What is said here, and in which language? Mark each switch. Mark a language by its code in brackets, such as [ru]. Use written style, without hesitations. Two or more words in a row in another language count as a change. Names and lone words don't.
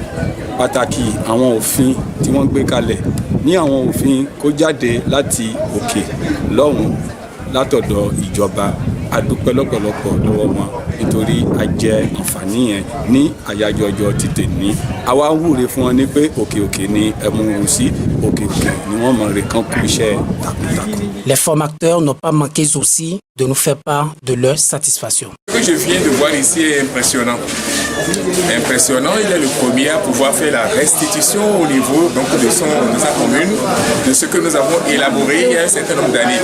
[yo] Pàtàkì àwọn òfin tí wọ́n gbé kalẹ̀ ní àwọn òfin kó jáde láti òkè lọ́hùn látọ̀dọ̀ ìjọba. A dúpẹ́ lọ́pọ̀lọpọ̀ lọ́wọ́ wọn nítorí a jẹ àǹfààní yẹn ní àyájọ́ ọjọ́ ti tèmi. Àwa ń wúre fún wọn ní pé òkè òkè ni ẹmu rù sí, òkè òkè ni wọ́n mọ̀ rè kán kú iṣẹ́ takuntakun. [fr] Les formateurs n'ont pas manqué aussi de nous faire part de leur satisfaction. Ce que je viens de voir ici est impressionnant. Impressionnant, il est le premier à pouvoir faire la restitution au niveau donc, de sa commune, de ce que nous avons élaboré il y a un certain nombre d'années.